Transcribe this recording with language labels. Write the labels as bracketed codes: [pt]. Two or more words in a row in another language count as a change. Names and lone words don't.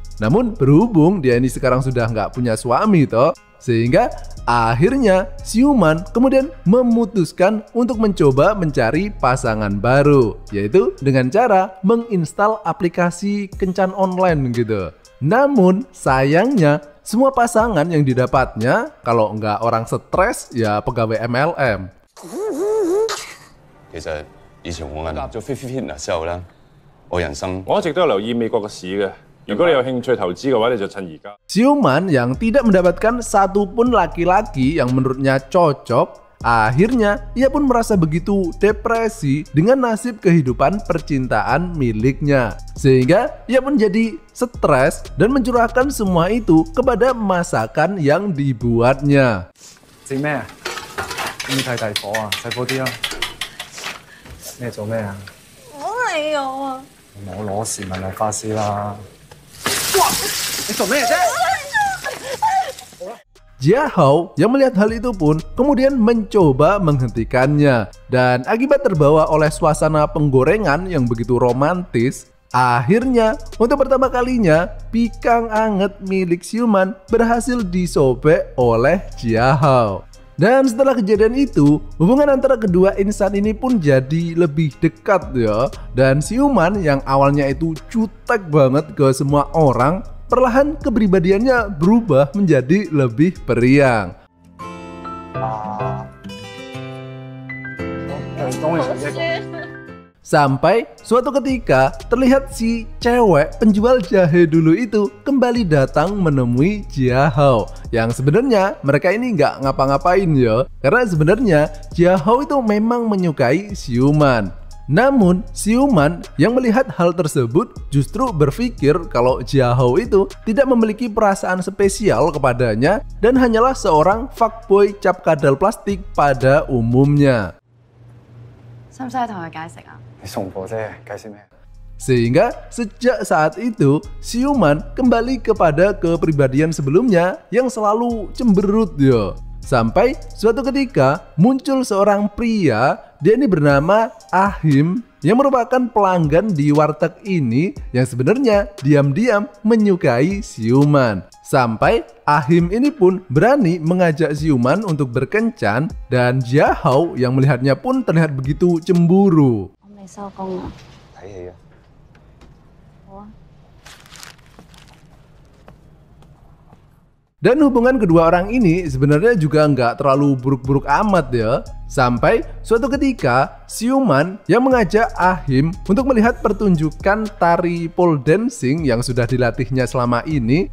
[id] Namun berhubung dia ini sekarang sudah nggak punya suami toh, sehingga akhirnya Siuman kemudian memutuskan untuk mencoba mencari pasangan baru, yaitu dengan cara menginstal aplikasi kencan online gitu. Namun sayangnya semua pasangan yang didapatnya kalau nggak orang stres ya pegawai MLM. [yue] 其實以前我加入咗 Fit Fitness 之後咧，我人生我一直都有留意美國嘅市嘅。如果你有興趣投資嘅話，你就趁而家。 [id] Siuman yang tidak mendapatkan satupun laki-laki yang menurutnya cocok, akhirnya ia pun merasa begitu depresi dengan nasib kehidupan percintaan miliknya. Sehingga ia pun jadi stres dan mencurahkan semua itu kepada masakan yang dibuatnya. [yue] 整咩啊？中意睇大火啊？細火啲啦。咩做咩啊？我係我啊！唔好攞時問我發泄啦！哇！你做咩啫？ [id] Jiahao yang melihat hal itu pun kemudian mencoba menghentikannya, dan akibat terbawa oleh suasana penggorengan yang begitu romantis, akhirnya untuk pertama kalinya pikang anget milik Siuman berhasil disobek oleh Jiahao. Dan setelah kejadian itu, hubungan antara kedua insan ini pun jadi lebih dekat ya. Dan Siuman yang awalnya itu cutek banget ke semua orang, perlahan kepribadiannya berubah menjadi lebih periang. [yue] 當你食一個。 [id] Sampai suatu ketika terlihat si cewek penjual jahe dulu itu kembali datang menemui Jiahao. Yang sebenarnya mereka ini nggak ngapa-ngapain ya, karena sebenarnya Jiahao itu memang menyukai Siuman. Namun Siuman yang melihat hal tersebut justru berpikir kalau Jiahao itu tidak memiliki perasaan spesial kepadanya dan hanyalah seorang fuckboy cap kadal plastik pada umumnya. [yue] 使唔使同佢解釋啊？你送貨啫，解釋咩？ [id] Sehingga sejak saat itu Siuman kembali kepada kepribadian sebelumnya yang selalu cemberut ya. Sampai suatu ketika muncul seorang pria, dia ini bernama Ahim, yang merupakan pelanggan di warteg ini yang sebenarnya diam-diam menyukai Siuman. Sampai Ahim ini pun berani mengajak Siuman untuk berkencan, dan Jiahao yang melihatnya pun terlihat begitu cemburu. [yue] 我未收工啊。睇戲啊！好啊。 [id] Dan hubungan kedua orang ini sebenarnya juga nggak terlalu buruk-buruk amat ya. Sampai suatu ketika Siuman yang mengajak Ahim untuk melihat pertunjukan tari [en] pole dancing [id] yang sudah dilatihnya selama ini.